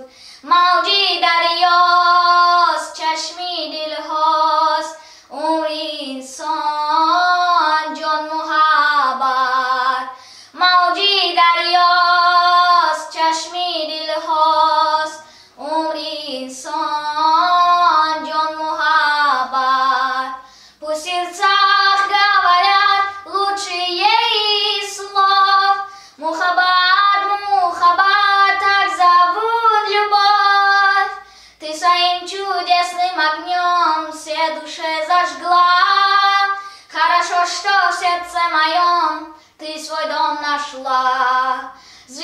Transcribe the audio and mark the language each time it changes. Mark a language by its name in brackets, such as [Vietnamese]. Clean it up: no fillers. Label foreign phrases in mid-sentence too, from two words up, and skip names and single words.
[Persian] موجی دریاست چشمی دلهاست عمر انسان جان محبت. موجی دریاست چشمی دلهاست عمر انسان جان محبت. [Russian] پوسیلسا говорят лучшие из слов. Мухаббат, мухаббат, так зовут любовь. Ты своим чудесным огнем все души зажгла. Хорошо, что в сердце моем ты свой дом нашла.